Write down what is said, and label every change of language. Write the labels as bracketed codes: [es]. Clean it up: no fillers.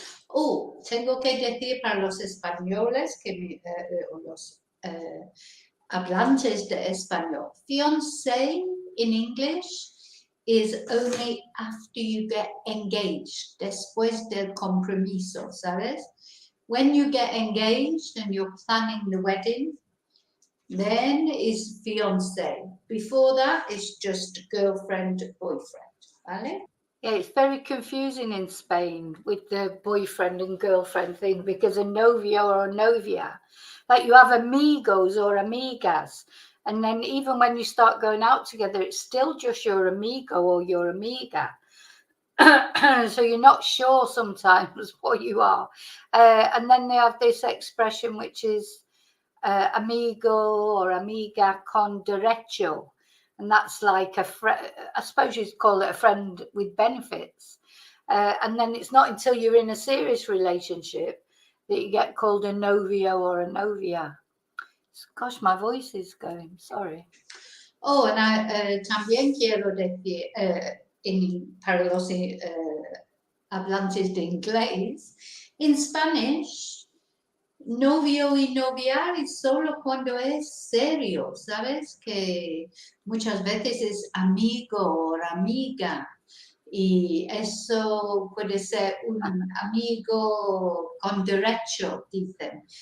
[es] Oh, tengo que decir para los españoles o los hablantes de español, fiancé [en] in English is only after you get engaged, [es] después del compromiso, ¿sabes? [en] When you get engaged and you're planning the wedding, then is fiancé. Before that, it's just girlfriend, boyfriend, ¿vale? Yeah, it's very confusing in Spain with the boyfriend and girlfriend thing, because a novio or a novia, like you have amigos or amigas, and then even when you start going out together, it's still just your amigo or your amiga. So you're not sure sometimes what you are. And then they have this expression, which is amigo or amiga con derecho. And that's like I suppose you'd call it a friend with benefits. And then it's not until you're in a serious relationship that you get called a novio or a novia. Gosh, my voice is going, sorry. [es] Oh, and I también quiero decir, para los hablantes de inglés, [en] in Spanish, [es] novio y noviar es solo cuando es serio, ¿sabes? Que muchas veces es amigo o amiga, y eso puede ser un amigo con derecho, dicen.